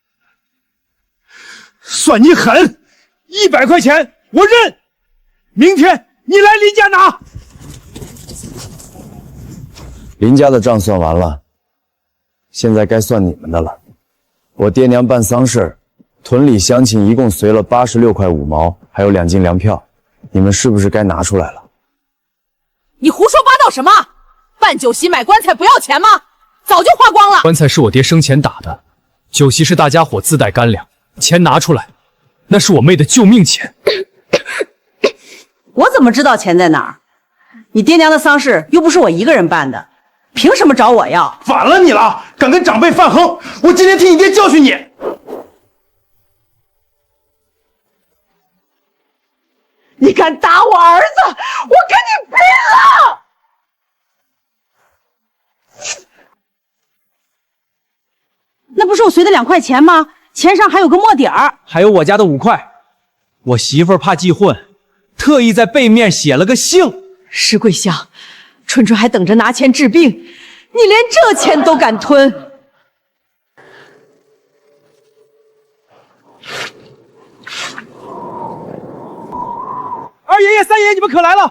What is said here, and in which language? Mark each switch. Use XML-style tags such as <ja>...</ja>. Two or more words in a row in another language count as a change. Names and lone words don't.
<zh>算你狠！100塊錢我認，明天你來林家拿。林家的賬算完了，現在該算你們的了。我爹娘辦喪事，屯裡鄉親一共隨了86塊5毛，還有2斤糧票，你們是不是該拿出來了？你胡說八道什麼？辦酒席買棺材不要錢嗎？早就花光了。棺材是我爹生前打的，酒席是大家伙自帶乾糧，錢拿出來，那是我妹的救命錢。我怎麼知道錢在哪兒？你爹娘的喪事又不是我一個人辦的，憑什麼找我要？反了你了，敢跟長輩犯橫，我今天替你爹教訓你。你敢打我兒子，我跟你拼了！那不是我隨的2 塊錢嗎？錢上還有個墨點兒，還有我家的5塊。我媳婦兒怕記混，特意在背面寫了個姓。石桂香，春春還等着拿錢治病，你連這錢都敢吞？二爺爺、三爺爺，你們可來了！</zh>